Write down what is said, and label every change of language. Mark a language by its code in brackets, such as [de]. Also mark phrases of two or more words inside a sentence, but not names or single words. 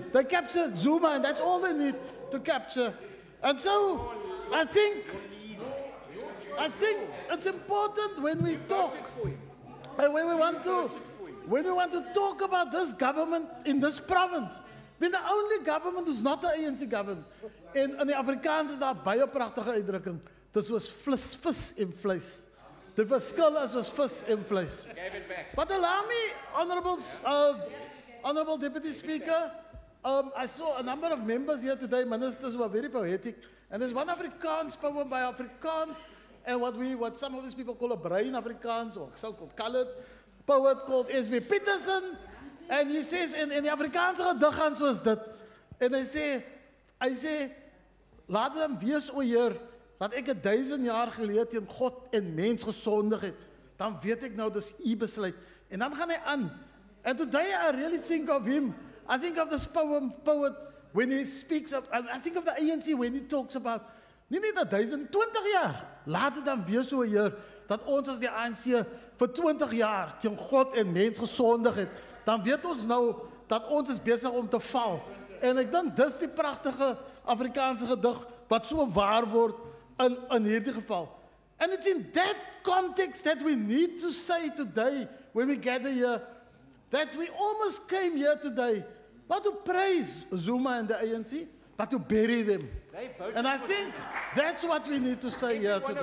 [en] They capture Zuma, and that's all they need to capture. And so I think it's important when we talk, and when we want to talk about this government in this province. We're the only government who's not the ANC government. In the [af] Afrikaans is daar baie pragtige uitdrukking. Dis was vis en vleis. The verskil is was vis en vleis. [en] But allow me, Honourable Deputy Speaker, I saw a number of members here today, ministers who are very poetic, and there's one Afrikaans poem by Afrikaans, and what some of these people call a brain Afrikaans, or so-called colored poet called S.W. [af] Peterson, [en] and he says, [af] in die Afrikaanse gedig gaan soos dit, en hy sê, laat dan wees o Heer, dat ek 1000 jaar gelede teen God en mens gesondig het, dan weet ek nou dis u besluit. En dan gaan hy aan. [en] And today I really think of him. I think of this poet when he speaks of, and I think of the ANC when he talks about, [af] nie net 1020 jaar, laat dit dan wees o Heer, dat ons as die ANC vir 20 jaar teen God en mens gesondig het, dan weet ons nou dat ons is besig om te val. En ek dink dis die pragtige Afrikaanse gedig wat so waar word in hierdie geval. [en] And it's in that context that we need to say today, when we gather here, that we almost came here today, not to praise Zuma and the ANC, but to bury them. And I think that's what we need to say here today.